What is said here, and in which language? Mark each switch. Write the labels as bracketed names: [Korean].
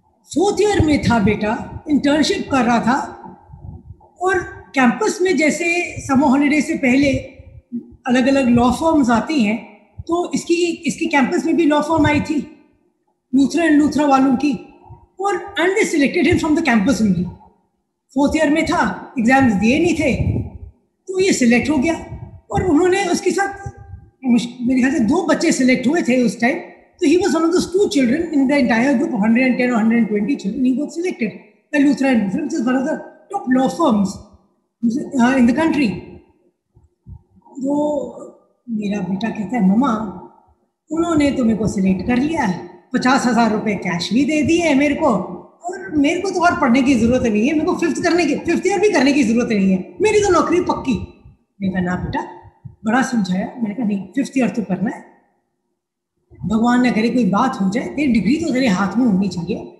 [Hindi] 4th year में था बेटा, इंटर्नशिप कर रहा था. और कैंपस में जैसे समर हॉलीडे से पहले अलग अलग लॉ फर्म्स आती हैं, तो इसकी कैंपस में भी लॉ फर्म आई थी, लूथरा वालों की. और [English] And they selected him from the campus only. [Hindi] 4th year में था, एग्जाम्स दिए नहीं थे, तो ये सिलेक्ट हो गया. और उन्होंने उसके साथ मेरे ख्याल से 2 बच्चे सिलेक्ट हुए थे उस टाइम. [English] तो he was one of those 2 children in the entire group of 110 or 120 children. He got selected by Lutheran, which is one of the top law firms in the country. [Hindi] तो मेरा बेटा कहता है, मम्मा उन्होंने तो मेरे को सिलेक्ट कर लिया है, 50,000 रुपये कैश भी दे दिए मेरे को, और मेरे को तो और पढ़ने की जरूरत नहीं है, मेरे को 5th ईयर भी करने की जरूरत नहीं है, मेरी तो नौकरी पक्की. मैंने कहा ना बेटा, बड़ा समझाया. मैंने कहा नहीं, 5th ईयर तो करना है, भगवान ने करे कोई बात हो जाए, तेरी डिग्री तो तेरे हाथ में होनी चाहिए.